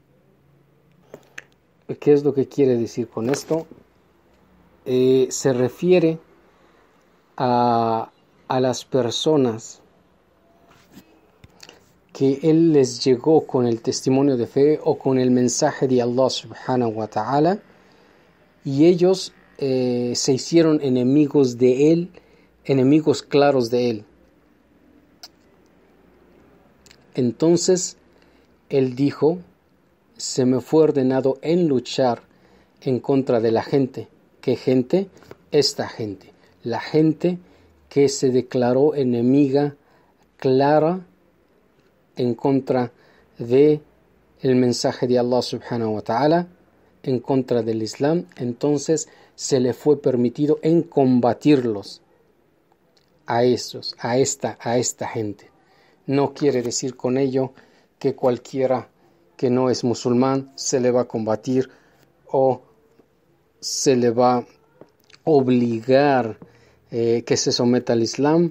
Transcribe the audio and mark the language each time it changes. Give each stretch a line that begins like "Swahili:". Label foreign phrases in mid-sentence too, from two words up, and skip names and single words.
Spanish: ¿Qué es lo que quiere decir con esto? Se refiere a las personas que él les llegó con el testimonio de fe o con el mensaje de Allah
Arabic: سبحانه وتعالى,
Spanish: y ellos se hicieron enemigos de él, enemigos claros de él. Entonces él dijo, se me fue ordenado en luchar en contra de la gente. ¿Qué gente? Esta gente, la gente que se declaró enemiga clara en contra de el mensaje de Allah
Arabic: سبحانه وتعالى,
Spanish: en contra del Islam. Entonces se le fue permitido en combatirlos a esta gente. No quiere decir con ello que cualquiera que no es musulmán se le va a combatir o se le va a obligar que se someta al Islam.